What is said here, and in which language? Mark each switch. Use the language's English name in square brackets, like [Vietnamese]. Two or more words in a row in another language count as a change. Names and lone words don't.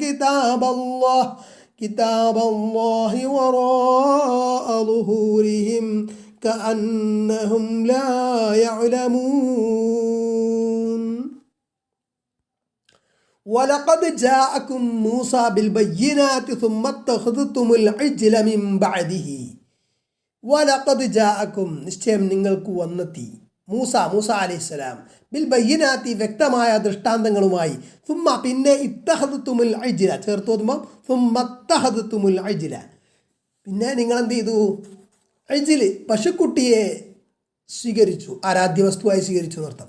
[Arabic] كتاب الله وراء ظهورهم كأنهم لا يعلمون ولقد جاءكم موسى بالبينات ثم اتخذتم العجل من بعده ولقد جاءكم [Malayalam] നിശ്ചയം നിങ്ങൾക്ക് വന്നെത്തി മൂസ അലൈഹിസ്സലാം [Arabic] بالبينات [Malayalam] വ്യക്തമായ ദൃഷ്ടാന്തങ്ങളുമായി സുമ്മ പിന്നെ [Arabic] اتخذتم العجل [Malayalam] ചേർത്ത് ഓതുമ്പോൾ [Arabic] ثم اتخذتم العجل [Malayalam] പിന്നെ നിങ്ങൾ എന്ത് ചെയ്തു? അജ്ല് പശുക്കുട്ടിയെ സ്വീകരിച്ചു, ആരാധ്യ വസ്തുവായി സ്വീകരിച്ചു എന്നർത്ഥം.